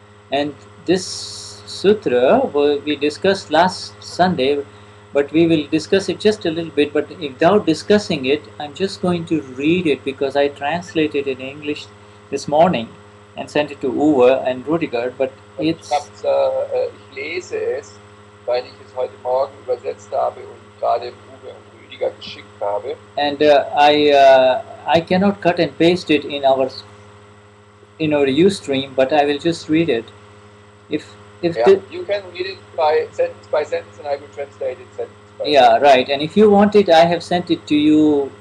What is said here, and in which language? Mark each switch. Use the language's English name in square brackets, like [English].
[English] And this sutra we discussed last Sunday, but we will discuss it just a little bit. But without discussing it, I'm just going to read it because I translated it in English this morning and sent it to Uwe and Rudiger. But it's [German] ich lese es, weil ich es heute Morgen übersetzt habe und gerade Uwe und Rüdiger geschickt habe. [English] And I cannot cut and paste it in our Ustream, but I will just read it. If you can read it by sentence, and I will translate it sentence by yeah, sentence. right. And if you want it, I have sent it to you.